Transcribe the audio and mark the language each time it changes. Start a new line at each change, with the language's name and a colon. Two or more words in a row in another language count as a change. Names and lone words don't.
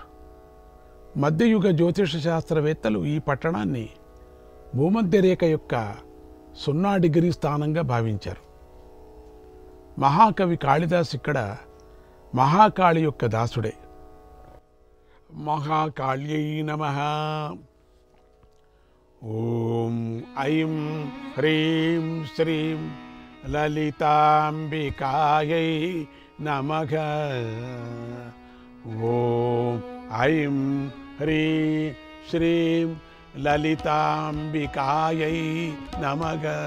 Telugu: మధ్యయుగ జ్యోతిష శాస్త్రవేత్తలు ఈ పట్టణాన్ని భూమధ్యరేఖ యొక్క 0 డిగ్రీ స్థానంగా భావించారు. మహాకవి కాళిదాస్ ఇక్కడ మహాకాళి యొక్క దాసుడే.
Sanskrit: महाकाल्यै नमः। ॐ ऐं ह्रीं श्रीं ललिताम्बिकायै नमः। ॐ ऐं ह्रीं श्रीं ललिताम्बिकायै नमः।